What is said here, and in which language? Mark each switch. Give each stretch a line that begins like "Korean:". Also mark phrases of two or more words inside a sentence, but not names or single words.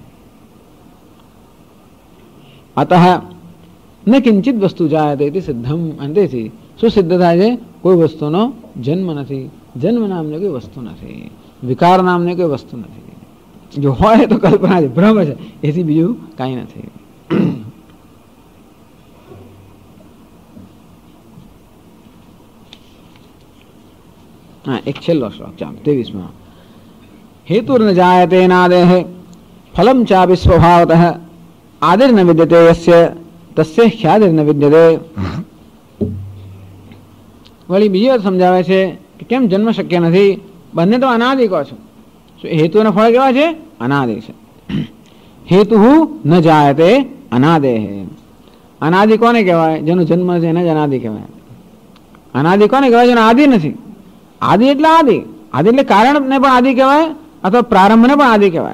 Sanskrit: અતઃ ન કિંચિત વસ્તુ જાયતે તે સિદ્ધમ
Gujarati: અંતેથી શું સિદ્ધ થાય છે કોઈ વસ્તુનો જન્મ નથી જન્મ નામની કોઈ વસ્તુ નથી વિકાર નામની કોઈ વસ્તુ નથી જો હોય તો કલ્પના છે ભ્રમ છે એથી બીજું કાંઈ નથી હા એક છેલ્લો શ્લોક ચાલો 23માં
Sanskrit: हेतुर्न जायते नादेः फलं चापि स्वभावतः आदिर्न विद्यते यस्य तस्य ह्यादिर्न विद्यते
Gujarati: वળી બીજી વાત સમજાવે છે કે કેમ જન્મ શક્ય નથી બંને તો અનાદિ કહો છો હેતુ અને ફળ કેવા છે અનાદિ છે
Sanskrit: હેતુ ન જાયતે અનાદેહ
Gujarati: અનાદિ કોને કહેવાય જેનો જન્મ છે એને જ અનાદિ કહેવાય અનાદિ કોને કહેવાય જેનો આદિ નથી આદિ એટલે આદિ આદિ એટલે કારણ ને પણ આદિ કહેવાય અથવા પ્રારંભને પણ આદિ કહેવાય.